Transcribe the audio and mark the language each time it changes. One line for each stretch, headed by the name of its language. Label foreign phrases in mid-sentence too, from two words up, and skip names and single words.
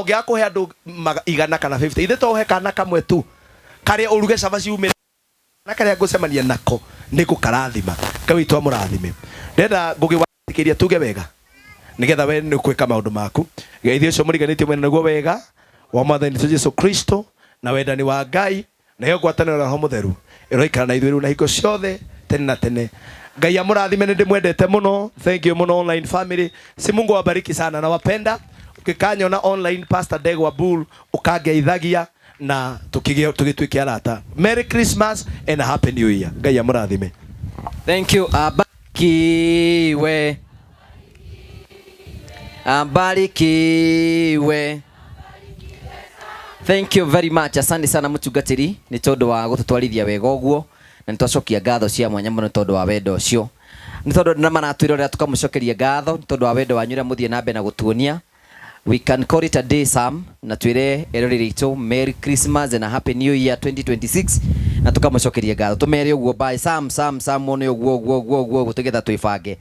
Kikuyu: ungia kuhe andu 100 kana 50 ithe to he kana kamwe tu karia uruge caba ciumire na karia ngucemania nako ni gukarathima Ngai witu amurathime ndenda ngugi watikiria tuge wega nigetha we ni kwika maundu maku geithio cio muriganitie mwena naguo wega wa mwathani Jesu Kristo na wendani wa Ngai na yo ngwatanĩro na Roho Mũtheru iroikara na ithuĩ rĩu na hingo ciothe tene na tene. Ngai amũrathime, nĩ ndĩmwendete mũno.
English: Thank you muno online family.
Swahili: Si Mungu awabariki sana, nawapenda.
Kikuyu: ngikanyona online Pastor Degwa Bull ukangeithagia na tugituikia arata.
English: Merry Christmas and a Happy New Year.
Kikuyu: Ngai amurathime.
English: Thank you. Abarikiwe. Thank you very much.
Swahili: Asante sana
Kikuyu: mutungatiri ni tondu wa gututwarithia wega uguo na nitwacokia ngatho cia mwanya muno tondu wa wendo ucio. Ni tondu na manatwirorera tukamucokeria ngatho ni tondu wa wendo wanyu ria muthie na mbere na gutuonia.
English: We can call it a day, Sam.
Kikuyu: Na twire erori ritu
English: Merry Christmas and a Happy New Year
Kikuyu: 2026. Na tukamucokeria ngatho. Tumere uguo bye Sam one uguo gutegetha twibange.